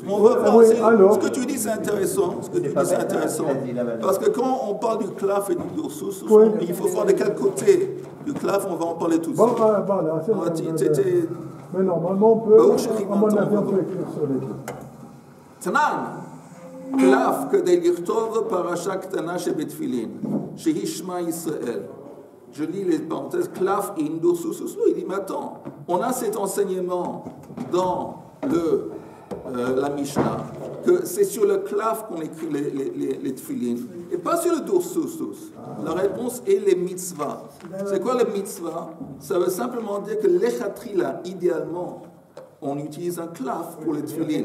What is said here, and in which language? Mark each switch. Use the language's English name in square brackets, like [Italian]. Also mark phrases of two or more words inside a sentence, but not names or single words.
[French] On va voir, ce que tu dis c'est intéressant. Parce que quand on parle du claf et du dorsus, il faut voir de quel côté du claf on va en parler tout de suite. Mais normalement, on peut, à mon avis, on peut écrire sur les deux. Tanan, [Hebrew] claf כדי לכתוב פרשה קטנה שבתפילין, שהיא שמע ישראל. [French] Je lis les parenthèses, claf in dorsus. Il dit, mais attends, on a cet enseignement dans la Mishnah, que c'est sur le claf qu'on écrit les tefilin, et pas sur le dorsus. La réponse est les mitzvahs. C'est quoi les mitzvahs? Ça veut simplement dire que l'echatrila, idéalement, on utilise un claf pour les tefilin.